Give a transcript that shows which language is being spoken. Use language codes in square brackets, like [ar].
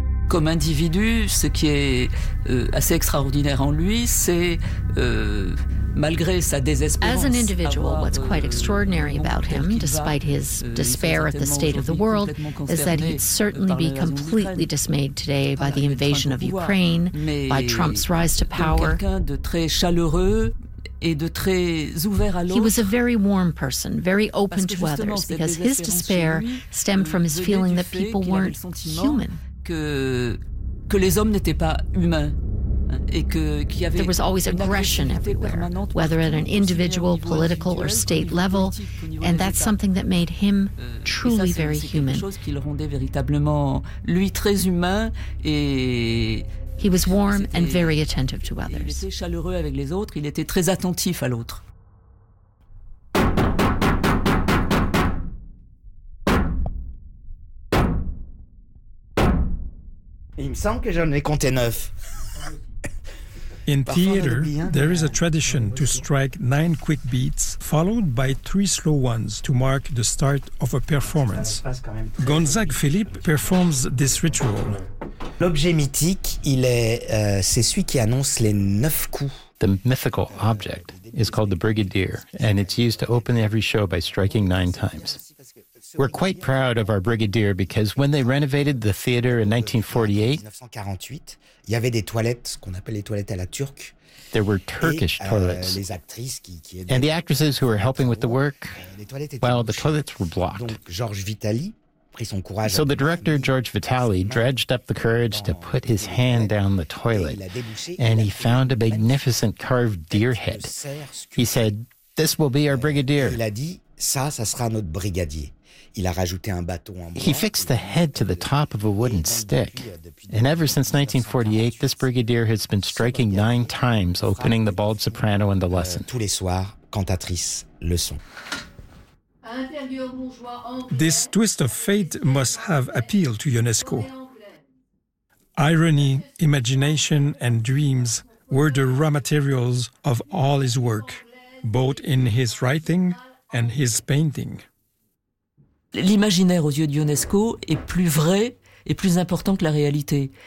[fr] Comme individu, ce qui est assez extraordinaire en lui, c'est malgré sa désespérance. [en] As an individual, what's quite extraordinary about him, despite his despair at the state of the world, is that he'd certainly be completely dismayed today by the invasion of Ukraine, by Trump's rise to power. [fr] Quelqu'un de très chaleureux et de très ouvert à l'autre. [en] He was a very warm person, very open to others, because his despair stemmed from his feeling that people weren't human. [fr] Que les hommes n'étaient pas humains. Et que, qu'il y avait [en] there was always aggression everywhere, whether at an individual, political, or state level, and that's something that made him truly very human. [fr] Chose qui le rendait véritablement lui très humain et [en] he was warm and very attentive to others. [fr] Il était chaleureux avec les autres, il était très attentif à l'autre. Il me semble que j'en ai compté neuf. [en] In theater, there is a tradition to strike 9 quick beats followed by 3 slow ones to mark the start of a performance. Gonzague Philippe performs this ritual. [fr] L'objet mythique, il est, c'est celui qui annonce les 9 coups. [en] The mythical object is called the brigadier, and it's used to open every show by striking 9 times. We're quite proud of our brigadier because when they renovated the theater in 1948, [fr] il y avait des toilettes, ce qu'on appelle les toilettes à la turque. [en] There were Turkish toilets. [fr] Les actrices qui [en] and the actresses who were helping with the work, the toilets were blocked. [fr] Donc, George Vitali prit son courage. [en] So the director, George Vitali, dredged up the courage to put his hand down the toilet. And he found a magnificent carved deer head. He said, this will be our brigadier. [fr] Il a dit, ça sera notre brigadier. Il a rajouté un bâton en bois. [en] He fixed the head to the top of a wooden stick. And ever since 1948, this brigadier has been striking 9 times, opening the bald soprano in the lesson. [fr] Tous les soirs, cantatrice, leçon. [en] This twist of fate must have appealed to Ionesco. Irony, imagination, and dreams were the raw materials of all his work, both in his writing and his painting. [fr] L'imaginaire aux yeux de Ionesco est plus vrai et plus important que la réalité.